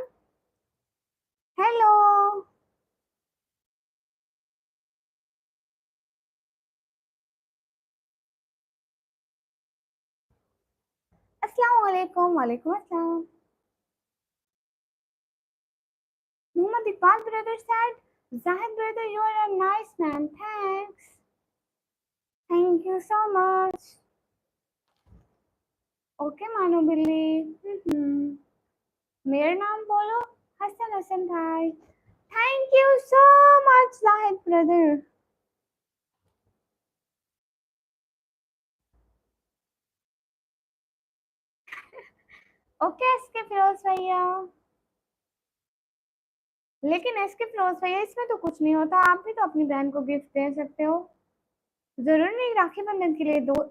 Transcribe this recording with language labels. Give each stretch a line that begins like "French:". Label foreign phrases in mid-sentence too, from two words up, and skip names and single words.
Arabic: हेलो। السلام عليكم. وعليكم السلام.
English: Muhammad Iqbal brother said, Zahid brother, you are a nice man. Thanks. Thank you so much. Okay, Manu Billy.
Hindi: मेरा नाम बोलो। हसन हसन भाई।
English: Thank you so much, Zahid brother.
Hindi: Okay, एसके फिरोज भैया। लेकिन एसके फिरोज भैया, इसमें तो कुछ नहीं होता। आप भी तो अपनी बहन को गिफ्ट दे सकते हो। जरूरी नहीं राखी बंधन के लिए दो।